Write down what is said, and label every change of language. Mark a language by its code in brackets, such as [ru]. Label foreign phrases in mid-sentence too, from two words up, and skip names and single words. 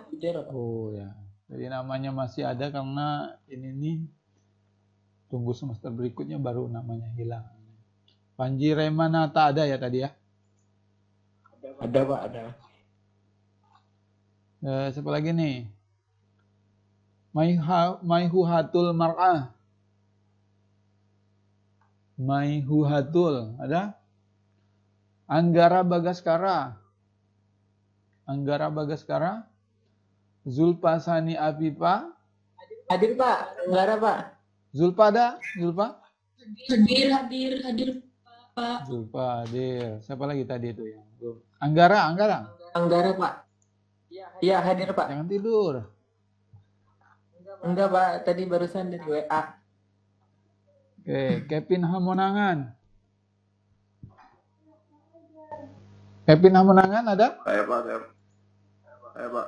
[id] Oh ya. Jadi namanya masih ada karena ini nih tunggu semester berikutnya baru namanya hilang. Panji Remanata ada ya tadi ya? Ada Pak, ada. Siapa lagi nih? Maihuhatul Mar'ah. Maihuhatul, ada? Anggara Bagaskara. Anggara Bagaskara. Zulpa Sani Apipa. Hadir Pak, Anggara Pak. Zulpa ada? Zulpa? Hadir, Pak. Zulpa hadir. Siapa lagi tadi itu yang belum? Anggara. Anggara Pak. Iya, hadir Pak. Jangan tidur. Enggak Pak, tadi barusan dari WA. Oke, Kevin Hamonangan. Kevin Hamonangan ada? Saya Pak, saya Pak.